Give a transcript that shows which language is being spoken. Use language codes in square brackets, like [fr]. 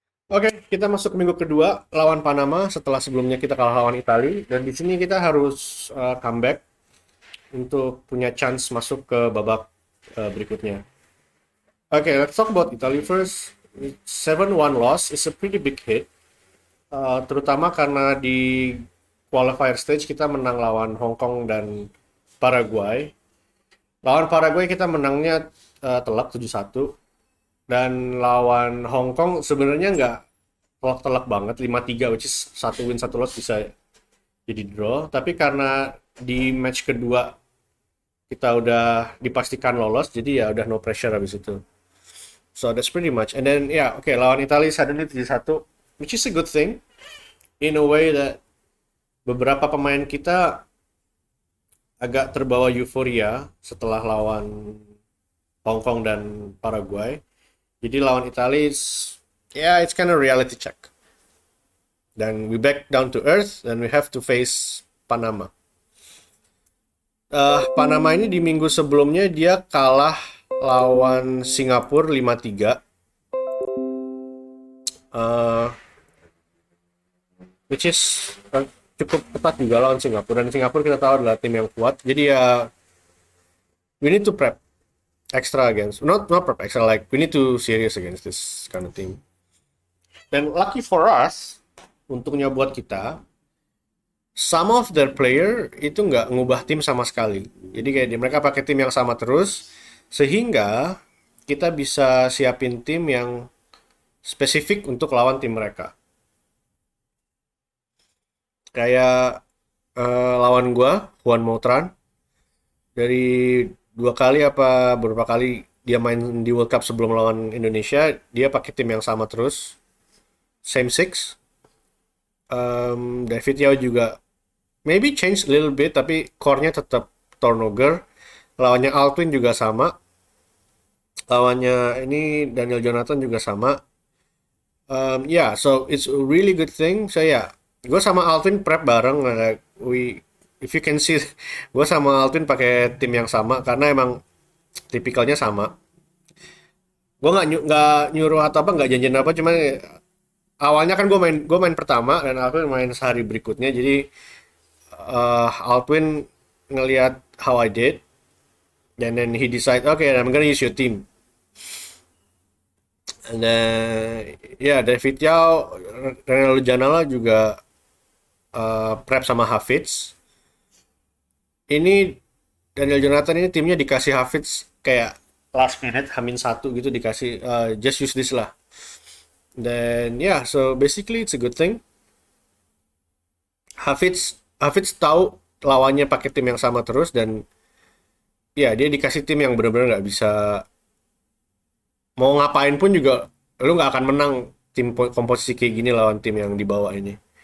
[id] Oke, kita masuk ke minggu kedua lawan Panama setelah sebelumnya kita kalah lawan Italia dan di sini kita harus comeback untuk punya chance masuk ke babak berikutnya. [en] Oke, let's talk about Italy first. 7-1 loss is a pretty big hit, [id] terutama karena di qualifier stage kita menang lawan Hong Kong dan Paraguay. Lawan Paraguay kita menangnya telak 7-1 dan lawan Hong Kong sebenarnya nggak telak-telak banget 5-3, [en] which is [id] satu win satu loss bisa jadi draw, tapi karena di match kedua kita udah dipastikan lolos jadi ya udah [en] no pressure [id] habis itu. [en] So that's pretty much. And then yeah, okay, [id] lawan Italia [en] suddenly [id] 7-1, [en] which is a good thing in a way that [id] beberapa pemain kita agak terbawa euforia setelah lawan Hong Kong dan Paraguay. Jadi lawan Italia [en] yeah, it's kind of reality check. Dan we back down to earth and we have to face Panama. [id] Panama ini di minggu sebelumnya dia kalah lawan Singapura 5-3. Uh, [en] which is [id] cukup ketat juga lawan Singapura. Dan Singapura kita tahu adalah tim yang kuat. Jadi ya [en] we need to prep extra against. Not prep extra, like we need to serious against this kind of team. [id] Dan [en] lucky for us, [id] untungnya buat kita, [en] some of their player [id] itu nggak ngubah tim sama sekali. Jadi kayak mereka pakai tim yang sama terus, sehingga kita bisa siapin tim yang spesifik untuk lawan tim mereka. Kayak lawan gua, Juan Mautran, dari dua kali apa beberapa kali dia main di World Cup sebelum lawan Indonesia, dia pakai tim yang sama terus, [en] same six. David Yao juga maybe change a little bit, [id] tapi core-nya tetap [en] Tornoger. [id] Lawannya Altwin juga sama. Lawannya ini Daniel Jonathan juga sama. [en] Yeah, so it's a really good thing. So yeah, [id] gue sama Altwin prep bareng. [en] Like if you can see, [id] gue sama Altwin pakai tim yang sama karena emang tipikalnya sama. Gue nggak nyuruh atau apa, nggak janjian apa, cuman awalnya kan gue main pertama dan Altwin main sehari berikutnya. Jadi Altwin ngelihat [en] how I did, and then he decide, okay, I'm gonna use your team. And then [id] ya David Yao, Ronaldo Janala juga prep sama Hafiz. Ini Daniel Jonathan ini timnya dikasih Hafiz kayak last minute Hamin satu gitu, dikasih [en] just use this [id] lah. Dan [en] yeah, so basically it's a good thing. [id] Hafiz tahu lawannya pakai tim yang sama terus, dan ya dia dikasih tim yang benar-benar nggak bisa, mau ngapain pun juga lu nggak akan menang tim komposisi kayak gini lawan tim yang di bawah ini.